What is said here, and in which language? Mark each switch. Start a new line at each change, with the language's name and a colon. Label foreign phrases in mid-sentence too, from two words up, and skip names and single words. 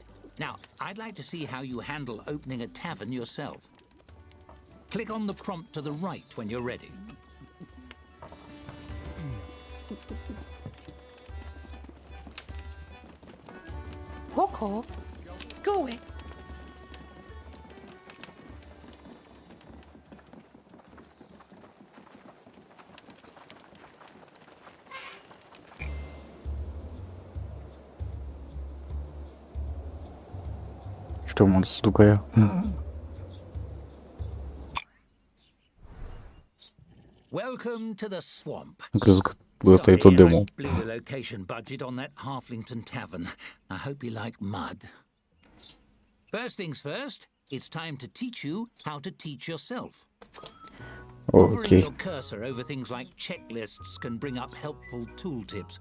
English: Now, I'd like to see how you handle opening a tavern yourself. Click on the prompt to the right when you're ready. Coco, go away.
Romanian: Știu unde să ducă ea.
English: Welcome to the swamp.
Romanian: Am crezut că ăsta e tot
English: Sorry, demo. I blew the location budget on that Halflington tavern. I hope you like mud. First things first, it's time to teach you how to teach yourself. Hovering your
Romanian: Ok.
English: cursor over things like checklists can bring up helpful tooltips.